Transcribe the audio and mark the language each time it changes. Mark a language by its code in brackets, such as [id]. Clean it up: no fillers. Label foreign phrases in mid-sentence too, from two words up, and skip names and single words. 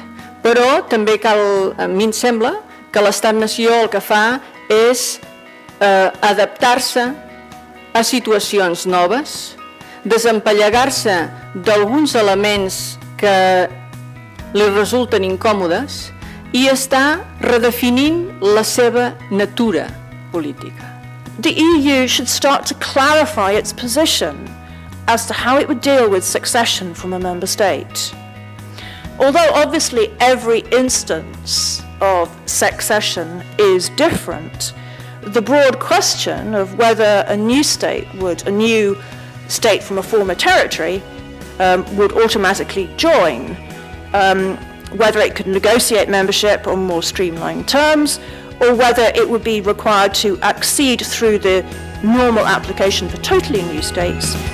[ca] Però també cal, a mi em sembla, que l'estat-nació el que fa és adaptar-se a situacions noves, desempallegar-se d'alguns elements que li resulten incòmodes i està redefinint la seva natura política. [en] The EU should start to clarify its position as to how it would deal with succession from a member state. Although obviously every instance of succession is different, the broad question of whether a new state from a former territory would automatically join, whether it could negotiate membership on more streamlined terms, or whether it would be required to accede through the normal application for totally new states.